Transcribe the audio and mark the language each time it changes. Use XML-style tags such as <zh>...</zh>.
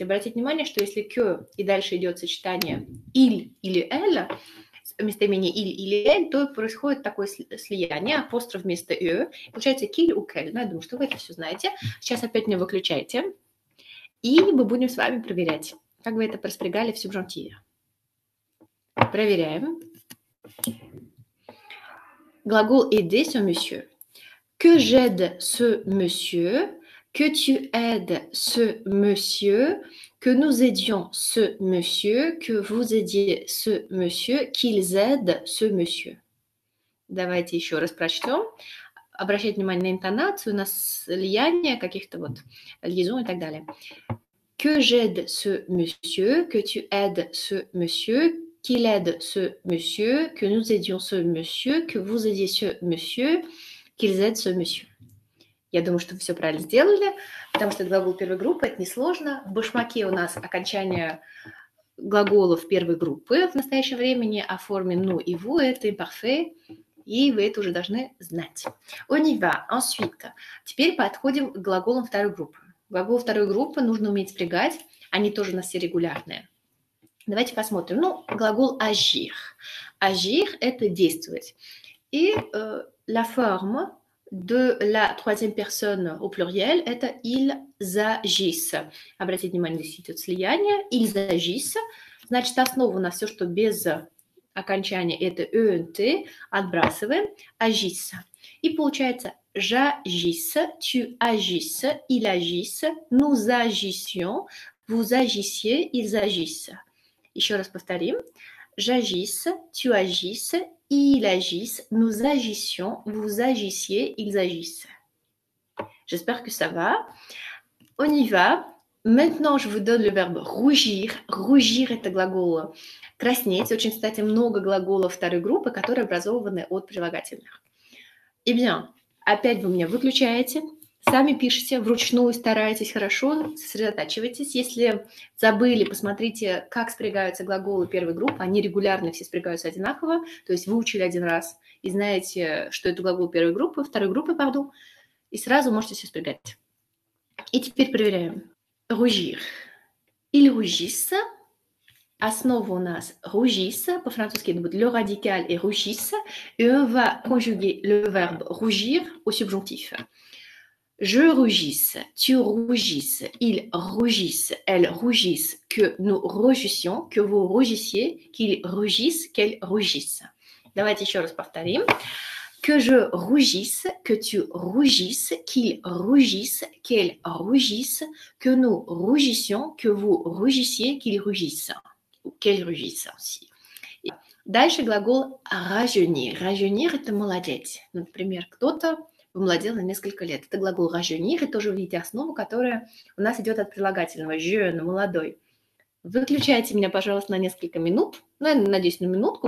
<ru>Обратите внимание, что если que и дальше идет сочетание il или elle, местоимение «il» или «elle», то происходит такое слияние, апостроф вместо «ё», получается «qu'il» ou «quel». Ну, я думаю, что вы это все знаете. Сейчас опять меня выключайте, и мы будем с вами проверять, как вы это проспрягали в субжунктиве. Проверяем. Глагол</ru> <fr>«aider ce monsieur». Que j'aide ce monsieur, que tu aides ce monsieur, que nous aidions ce monsieur, que vous aidiez ce monsieur, qu'ils aident ce monsieur.</fr> <ru>Давайте еще раз прочтем. Обращайте внимание на интонацию, на слияние каких-то вот liaisons и так далее.</ru> <fr>Que j'aide ce monsieur, que tu aides ce monsieur, qu'il aide ce monsieur, que nous aidions ce monsieur, que vous aidiez ce monsieur, qu'ils aident ce monsieur.</fr> <ru>Я думаю, что вы все правильно сделали, потому что это глагол первой группы, это несложно. В башмаке у нас окончание глаголов первой группы в настоящем времени, о форме «nous» и «vous» это imparfait, и вы это уже должны знать.</ru> <fr>On y va. Ensuite.</fr> <ru>Теперь подходим к глаголам второй группы. Глагол второй группы нужно уметь спрягать, они тоже у нас все регулярные. Давайте посмотрим. Глагол agir. Agir – это действовать.</ru> <fr>И la forme de la troisième personne au pluriel,</fr> <ru>это</ru> <fr>ils agissent.</fr> <ru>Обратите внимание, здесь идет слияние.</ru> <fr>Ils agissent.</fr> <ru>Значит, основа у нас все, что без окончания, это ENT. Отбрасываем. Agissent. И получается</ru> <fr>j'agisse, tu agisses, il agisse, nous agissions, vous agissiez, ils agissent.</fr> <ru>Еще раз повторим.</ru> <fr>J'agisse, tu agisses, il agisse, nous agissions, vous agissiez, ils agissent. J'espère que ça va. On y va. Maintenant, je vous donne le verbe rougir.</fr> <ru>Rougir – это глагол краснеть. Очень, кстати, много глаголов второй группы, которые образованы от прилагательных.</ru> <fr>Eh bien,</fr> <ru>опять вы меня выключаете. Сами пишите, вручную старайтесь, хорошо, сосредотачивайтесь. Если забыли, посмотрите, как спрягаются глаголы первой группы. Они регулярно все спрягаются одинаково. То есть выучили один раз и знаете, что это глагол первой группы, второй группы, пардon, и сразу можете все спрягать. И теперь проверяем. Rougir.</ru> <fr>Il rougissent.</fr> <ru>Основа у нас rougissent. По-французски это будет</ru> <fr>le radical et rougissent. Et on va conjuguer le verbe rougir au subjonctif. Je rougisse, tu rougisses, ils rougissent, elles rougissent, que nous rougissions, que vous rougissiez, qu'ils rougissent, qu'elles rougissent.</fr> <ru>Давайте еще раз повторим.</ru> <fr>Que je rougisse, que tu rougisses, qu'ils rougissent, qu'elles rougissent, que nous rougissions, que vous rougissiez, qu'ils rougissent. Ou qu'elles rougissent aussi.</fr> <ru>Дальше глагол rajeunir. Rajeunir – это молодеть. Например, кто-то помолодел на несколько лет. Это глагол rajeunir, и тоже видите основу, которая у нас идет от прилагательного jeune, молодой. Выключайте меня, пожалуйста, на несколько минут. Ну, я надеюсь, на минутку.</ru>